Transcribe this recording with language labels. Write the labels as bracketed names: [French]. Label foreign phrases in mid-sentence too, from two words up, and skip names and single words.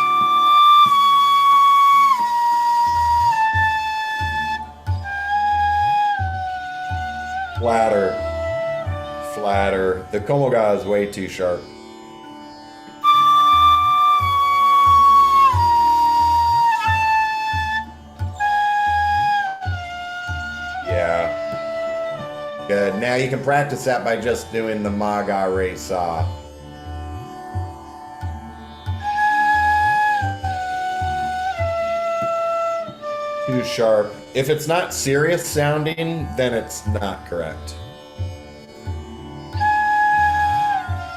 [English] Flatter. The Komal ga is way too sharp. Yeah. Good. Now you can practice that by just doing the ma, ga, re, sa. Too sharp. If it's not serious sounding, then it's not correct.